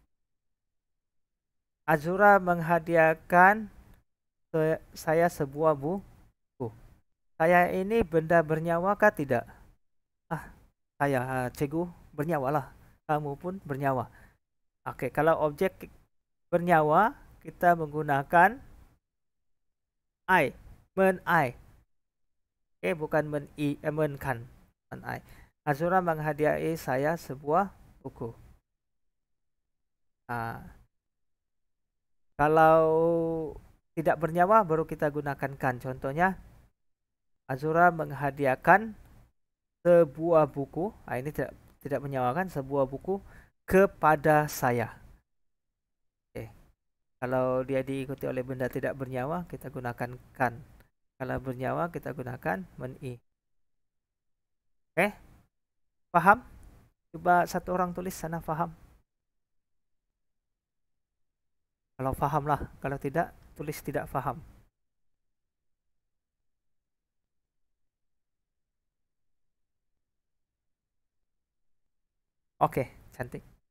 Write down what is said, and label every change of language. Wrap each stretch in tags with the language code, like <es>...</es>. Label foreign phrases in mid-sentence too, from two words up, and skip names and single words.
<ms>Azura menghadiahkan saya sebuah buku. Saya ini benda bernyawa kah tidak? Saya, cikgu, bernyawa lah. Kamu pun bernyawa. Oke, kalau objek bernyawa, kita menggunakan I. Men I. Oke, bukan men I, men kan. Men I. Azura menghadiahi saya sebuah buku. Kalau tidak bernyawa baru kita gunakan kan. Contohnya Azura menghadiahkan sebuah buku. Ini tidak menyawakan sebuah buku kepada saya. Oke. Kalau dia diikuti oleh benda tidak bernyawa kita gunakan kan. Kalau bernyawa kita gunakan men-i. Oke? Paham? Coba satu orang tulis sana paham. Kalau paham lah, kalau tidak tulis tidak paham. Oke, cantik.</ms>